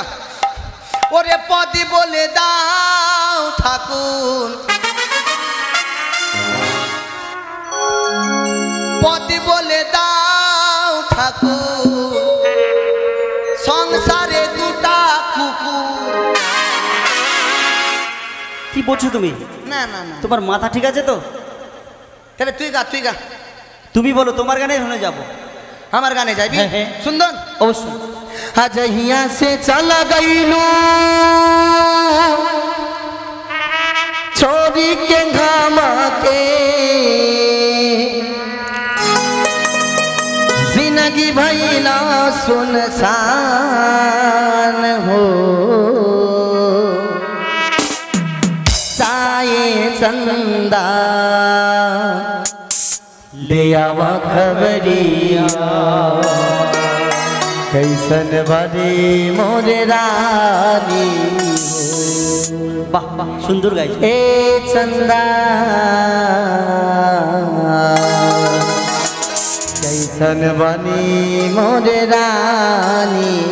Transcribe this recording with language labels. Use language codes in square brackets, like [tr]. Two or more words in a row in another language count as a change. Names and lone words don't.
[bn] ওরে পদি বলে দাও ঠাকুর, পদি বলে দাও ঠাকুর, সংসারে দুটা কুকুর। কি বলছো তুমি? না না না, তোমার মাথা ঠিক আছে তো? তবে তুই গা। তুমি বলো, তোমার গানে শুনে যাবো। আমার গানে যাইবি? হ্যাঁ, হ্যাঁ। সুন্দর। অবশ্যই। [bho] आज हिया से चला गईलू छोरी के घामा के, जिंदगी भैला सुनसान हो, साए चंदा ले आवा खबरिया, कैसन बड़ी मोरे रानी [bn] বাহ বাহ, সুন্দর গাইছো। [bho] ए चंदा, कैसन बनी मोरे रानी